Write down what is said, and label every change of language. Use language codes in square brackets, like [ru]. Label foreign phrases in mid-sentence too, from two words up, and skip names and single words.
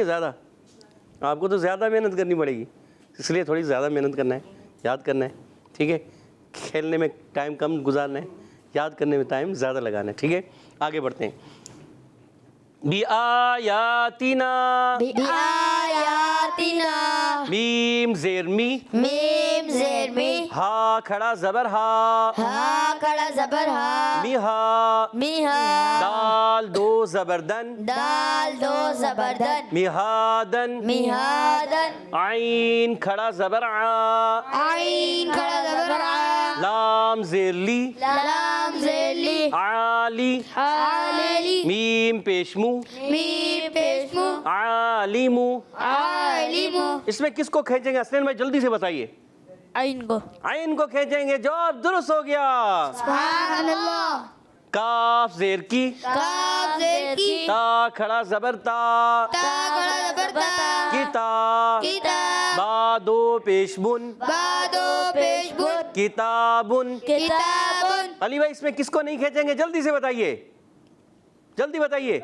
[ur] زیادہ آپ کو تو زیادہ محنت کرنی پڑے گی، اس لیے تھوڑی زیادہ محنت کرنا ہے، یاد کرنا ہے. ٹھیک ہے؟ کھیلنے میں ٹائم کم گزارنا ہے، یاد کرنے میں ٹائم زیادہ لگانا ہے. ٹھیک ہے؟ آگے بڑھتے ہیں. بی آیاتنا. میم زیر می. میم زیر می. ہا کھڑا زبر ہا. ہا کھڑا زبر ہا. می ہا. می ہا. دال دو زبردن. دال دو زبردن. میہادن. میہادن. عین کھڑا زبر آ. عین کھڑا زبر آ. لام زیر لی. لام زیر لی. عالی. عالی. میم پیشمو. میم پیشمو. عالمو. عالمو. اس میں کس کو کھینچیں گے؟ حسنین بھائی جلدی سے بتائیے. عین کو. عین کو کھینچیں گے. جواب درست ہو گیا. [ar] سبحان اللہ. [ur] کاف زیر کی, کاف زیر کی, تا کھڑا زبر تا, تا کھڑا زبر تا, किताब, किताब, با دو پیش بن, با دو پیش بن, किताबुन। किताबुन। علی بھائی اس میں کس کو نہیں کھینچیں گے، جلدی سے بتائیے، جلدی بتائیے.